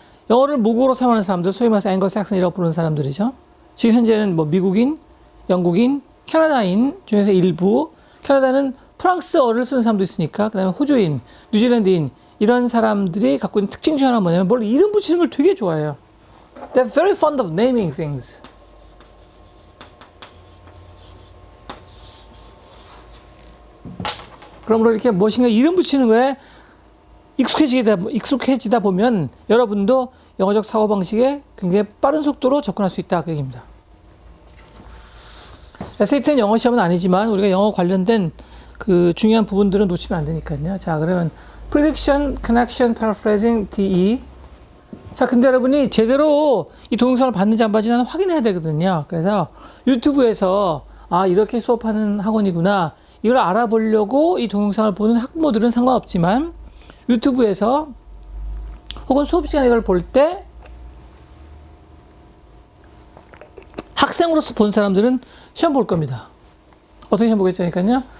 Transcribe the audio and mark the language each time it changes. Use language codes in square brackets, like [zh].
[ko] 영어를 모국어로 사용하는 사람들, 소위 말해서 앵글삭슨이라고 부르는 사람들이죠. 지금 현재는 뭐 미국인, 영국인, 캐나다인 중에서 일부, 캐나다는 프랑스어를 쓰는 사람도 있으니까, 그 다음에 호주인, 뉴질랜드인, 이런 사람들이 갖고 있는 특징 중 하나는 뭐냐면 뭘 이름 붙이는 걸 되게 좋아해요. [en] They're very fond of naming things. [ko] 그러므로 이렇게 무엇인가 이름 붙이는 거에 익숙해지다 보면 여러분도 영어적 사고방식에 굉장히 빠른 속도로 접근할 수 있다. 그 얘기입니다. SAT는 영어 시험은 아니지만 우리가 영어 관련된 그 중요한 부분들은 놓치면 안 되니까요. 자, 그러면 prediction, connection, paraphrasing, DE. 자, 근데 여러분이 제대로 이 동영상을 봤는지 안 봤는지 나는 확인해야 되거든요. 그래서 유튜브에서 아, 이렇게 수업하는 학원이구나. 이걸 알아보려고 이 동영상을 보는 학부모들은 상관없지만 유튜브에서 혹은 수업 시간에 이걸 볼 때 학생으로서 본 사람들은 시험 볼 겁니다. 어떻게 시험 보겠냐니까요.